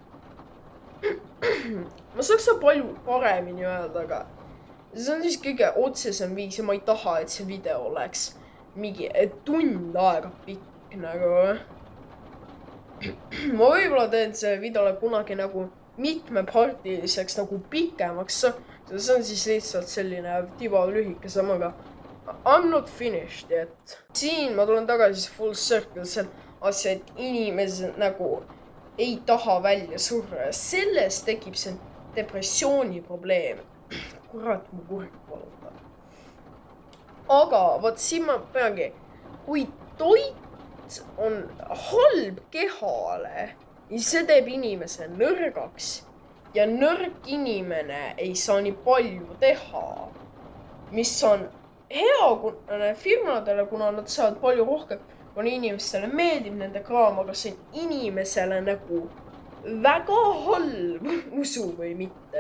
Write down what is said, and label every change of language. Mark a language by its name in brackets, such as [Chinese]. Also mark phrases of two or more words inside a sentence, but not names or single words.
[Estonian] Ma saaks seda palju paremini öelda, aga see on siis kõige otsesem viis ja ma ei taha, et see video oleks mingi tund aega pikk nagu. Ma võib-olla teen see videole kunagi nagu mitmepartiliseks nagu pikemaks. See on siis lihtsalt selline tiba lühike samaga. [English] I'm not finished yet. [Estonian] Siin ma tulen tagasi [English] full circle [Estonian] seal asja, et inimesed nagu ei taha välja surra ja sellest tekib see depressiooni probleem. Kurat, mu kurk valutab. Aga võt siin ma peangi, kui toit on halb kehale, siis see teeb inimese nõrgaks ja nõrk inimene ei saa nii palju teha, mis on hea firmadele, kuna nad saavad palju rohkem, kuna inimestele meeldib nende kraam, aga see on inimesele nagu väga halb, usu või mitte.